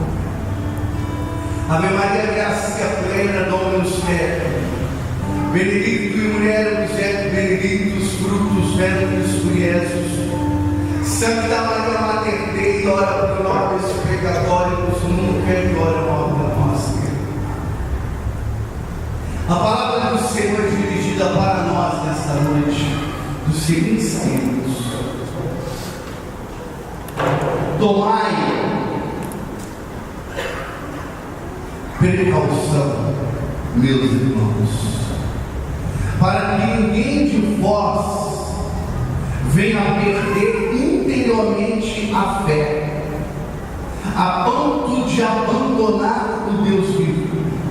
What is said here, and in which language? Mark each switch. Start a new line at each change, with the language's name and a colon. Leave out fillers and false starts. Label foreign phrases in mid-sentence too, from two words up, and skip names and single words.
Latin: Ave Maria, gratia plena, Dominus tecum, benedicta in mulieribus et benedictus fructus ventris tui, Iesus. Santa Maria Mater Dei, ora pro nobis peccatoribus, nunc et hora morte nostra.
Portuguese: A palavra do Senhor é dirigida para nós nesta noite, dos seguintes termos: tomai precaução, meus irmãos, para que ninguém de vós venha a perder interiormente a fé, a ponto de abandonar o Deus vivo.